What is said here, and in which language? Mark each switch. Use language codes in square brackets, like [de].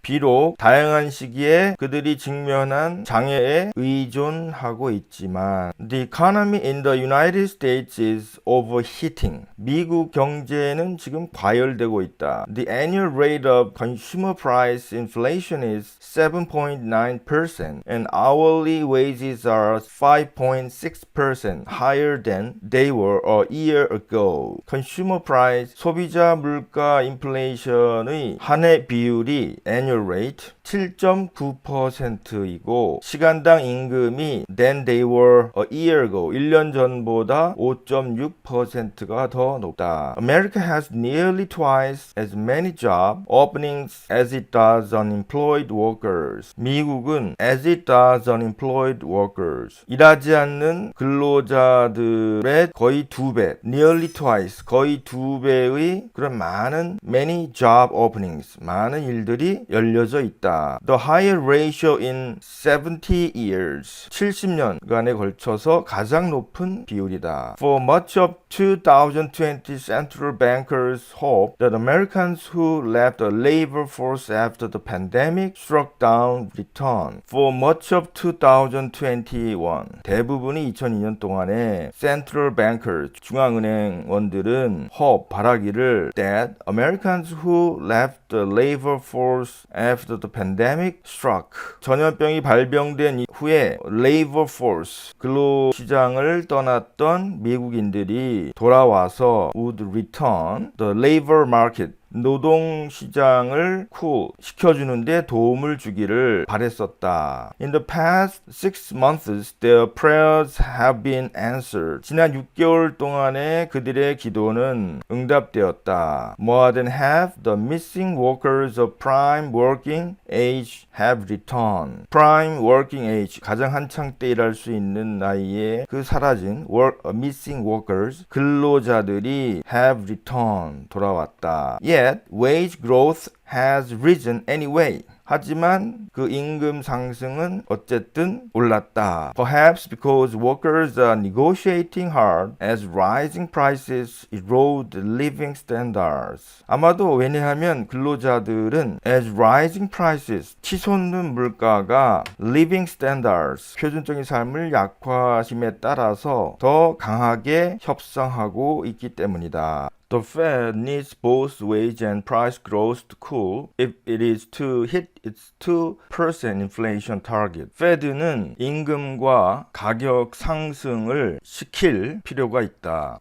[ko] 비록 다양한 시기에 그들이 직면한 장애에 의존하고 있지만 [en] the economy in the United States is overheating. [ko] 미국 경제는 지금 과열되고 있다. [en] The annual rate of consumer price inflation is 7.9% and hourly wages are 5.6% higher than they were a year ago. consumer price, [ko] 소비자 물가 인플레이션의 한 해 비율이 [en] annual rate [ko] 7.9%이고 시간당 임금이 [en] than they were a year ago, [ko] 1년 전보다 5.6%가 더 높다. [en] America has nearly twice as many job openings as it does unemployed workers. [ko] 미국은 [en] as it does unemployed workers, [ko] 일하지 않는 근로자들의 거의 2배, [en] nearly twice, [ko] 거의 2배의 그런 많은 [en] many job openings, [ko] 많은 일들이 열려져 있다. [en] The higher ratio in 70 years, [ko] 70년간에 걸쳐서 가장 높은 비율이다. [en] For much of 2020, central bankers hope that Americans who left the labor force after the pandemic struck down return. For much of 2021, [ko] 대부분이 2002년 동안에 [en] central bankers, [ko] 중앙은행원들은 [en] hope, [ko] 바라기를 [en] that Americans who left the labor force after the pandemic struck. [ko] 전염병이 발병된 이후에 labor force, 근로시장을 떠났던 미국인들이 돌아와서 [en] would return the labor market, [ko] 노동시장을 시켜주는데 도움을 주기를 바랬었다. [en] In the past 6 months, their prayers have been answered. [ko] 지난 6개월 동안에 그들의 기도는 응답되었다. [en] More than half the missing workers of prime working age have returned. Prime working age, [ko] 가장 한창 때 일할 수 있는 나이에 그 사라진 [en] missing workers, [ko] 근로자들이 [en] have returned, [ko] 돌아왔다. [en] Yet wage growth has risen anyway. [ko] 하지만 그 임금 상승은 어쨌든 올랐다. [en] Perhaps because workers are negotiating hard as rising prices erode living standards. [ko] 아마도 왜냐하면 근로자들은 [en] as rising prices, [ko] 치솟는 물가가 [en] living standards, [ko] 표준적인 삶을 약화심에 따라서 더 강하게 협상하고 있기 때문이다. [en] The Fed needs both wage and price growth to cool if it is to hit its 2% inflation target. [ko] Fed는 임금과 가격 상승을 시킬 필요가 있다.